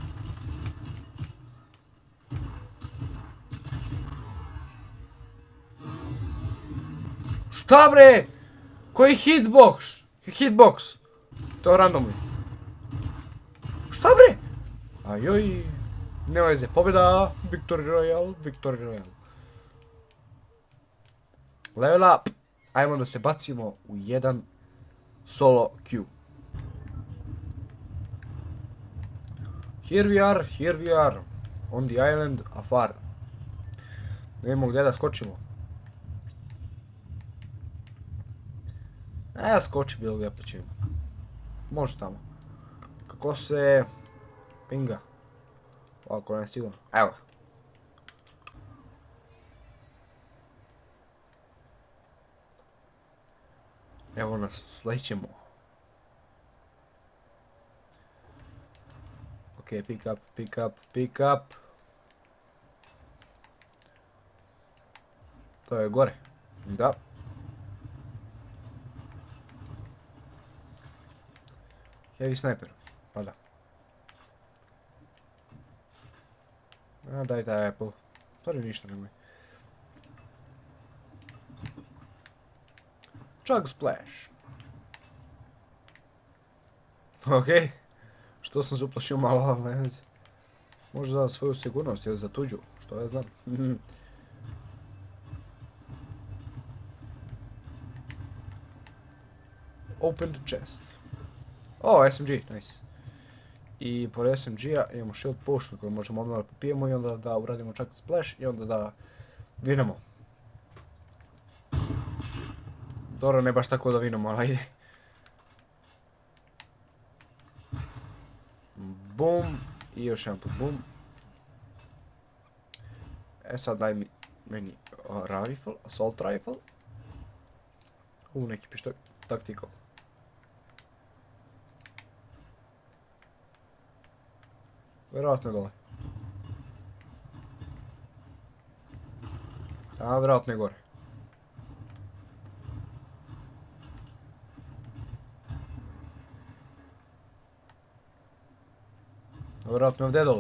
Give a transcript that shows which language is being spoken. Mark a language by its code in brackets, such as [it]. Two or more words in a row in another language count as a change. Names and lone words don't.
[sr] Šta bre? Koji hitbox? Hitbox. To je randomni. Šta bre? Ajoj. Nema veze. Pobjeda. [en] Victory Royale. Level up. [sr] Ajmo da se bacimo u jedan [en] solo queue. Here we are. On the island afar. [sr] Ne imamo gdje da skočimo. Ja skoči bilo gdje pa ćemo. Može tamo. Kako se... Pinga. Ovako ne sigurno. Evo ga. Evo nas, slećemo. [en] Ok, pick up. [sr] To je gore. Da. [en] Heavy sniper. [sr] Pa da. Daj taj apple. To je ništa nemoj. Chug Splash. Ok. Što sam se uplašio malo, ali ne veze. Možda za svoju sigurnost ili za tuđu, što ja znam. [en] Open the chest. O, SMG, nice. [sr] I pored SMG-a imamo [en] shield potion [sr] koju možemo odmah da popijemo i onda da uradimo čak splash i onda da vinemo. Dobro, ne baš tako da vinemo, ali ide. Boom. I još jedan put boom. E sad daj mi meni [en] rifle, assault rifle. [sr] Neki pištolj, tactical. Vjerojatno je dole. A, vjerojatno je gore. Vjerojatno je ovdje dole.